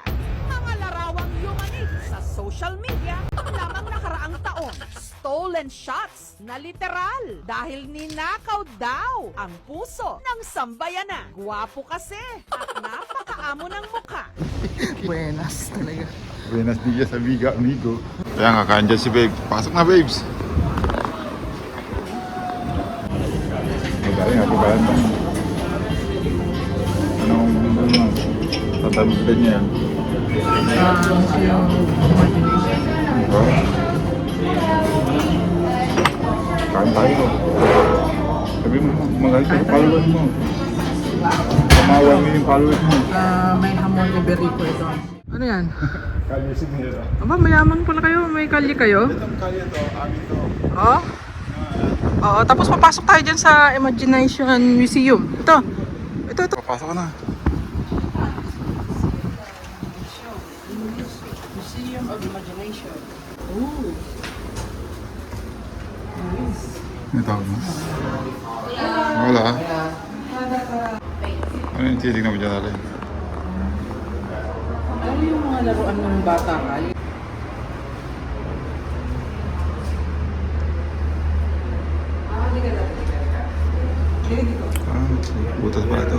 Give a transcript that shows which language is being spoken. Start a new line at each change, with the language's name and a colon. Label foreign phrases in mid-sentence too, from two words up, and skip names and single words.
Filipino: Mga larawang yumanig sa
English: social media
Filipino: lamang nakaraang taon.
English: Stolen shots
Filipino: na literal dahil ninakaw daw ang puso ng sambayanan. Gwapo kasi at napakaamo ng mukha. Buenas talaga.
Spanish: Buenas dias, amiga, amigo.
Filipino: Kaya nga, kain dyan si Babes. Pasok na, Babes. Madali nga, Valentine. Anong tatanong ka niya? Yung imagination. Kain tayo. Sabi mo, magalit ka sa followers mo. Kamawan mo yung followers mo. May
Spanish: hamon iberico
Filipino: ito. Ano yan? Kalisin nila. Aba, mayaman pala kayo. May kalye kayo. Itong kalye to, amin to. Oh? Oo, tapos papasok tayo dyan sa Imagination Museum. Ito. Ito. Papasok ka na. Museum of Imagination. Ooh. Nice. May tawag mo? Wala. Ano yung titignan mo dyan natin? Ano yung mga laruan ng bata ka? Butas pala ito.